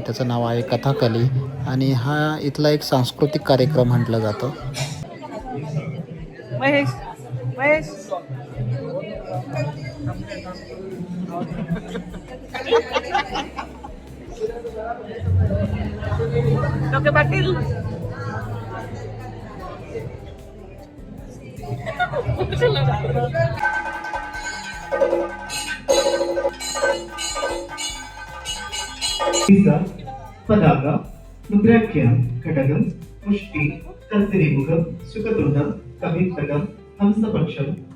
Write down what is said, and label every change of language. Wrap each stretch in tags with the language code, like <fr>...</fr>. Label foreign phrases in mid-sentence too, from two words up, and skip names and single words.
<mr>त्याचं नाव आहे कथाकली आणि हा इथला एक सांस्कृतिक कार्यक्रम म्हटलं जातं. महेश महेश डॉक्टर पाटील.</mr> <sa>ಪದಾಕ ರುದ್ರಾಖ್ಯ ಘಟಕಂ ಮುಷ್ಟಿ ಕರ್ತರಿಮುಖಂ ಸುಖತುಂಡಂ ಕವಿತ್ತಕಂ ಹಂಸಪಕ್ಷಂ</sa>